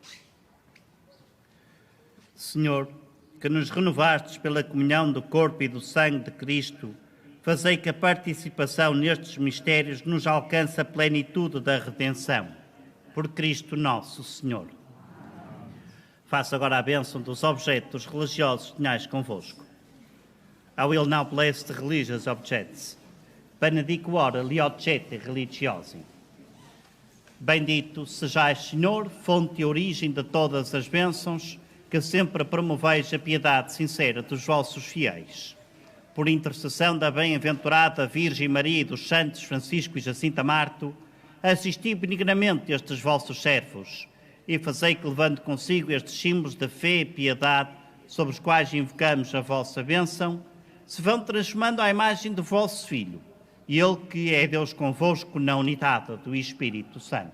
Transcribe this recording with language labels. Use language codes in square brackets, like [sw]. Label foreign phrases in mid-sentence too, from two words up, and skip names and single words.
[pt] Senhor, que nos renovastes pela comunhão do corpo e do sangue de Cristo, fazei que a participação nestes mistérios nos alcance a plenitude da redenção. Por Cristo nosso Senhor. Faça agora a bênção dos objetos religiosos que tenhais convosco. [en] I will now bless the religious objects. [it] Benediquora li oggetti religiosi. [pt] Bendito sejais, Senhor, fonte e origem de todas as bênçãos, que sempre promoveis a piedade sincera dos vossos fiéis. Por intercessão da bem-aventurada Virgem Maria e dos santos Francisco e Jacinta Marto, assisti benignamente estes vossos servos e fazei que, levando consigo estes símbolos de fé e piedade, sobre os quais invocamos a vossa bênção, se vão transformando à imagem do vosso Filho, e Ele que é Deus convosco na unidade do Espírito Santo.